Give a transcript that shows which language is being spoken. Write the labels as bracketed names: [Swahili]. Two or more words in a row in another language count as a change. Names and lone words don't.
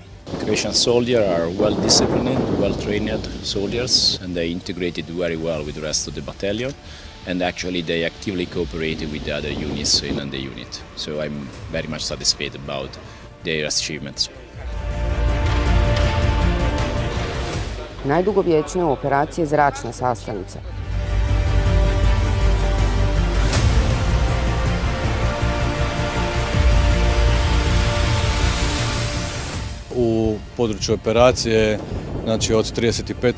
[English] Croatian soldiers are well-disciplined, well-trained soldiers, and they integrated very well with the rest of the battalion, and actually they actively cooperated with the other units in the unit. So I'm very much satisfied about their achievements. [Croatian] Najdugovječnija u operaciji je zračna sastavnica. U području operacije, znači od 35.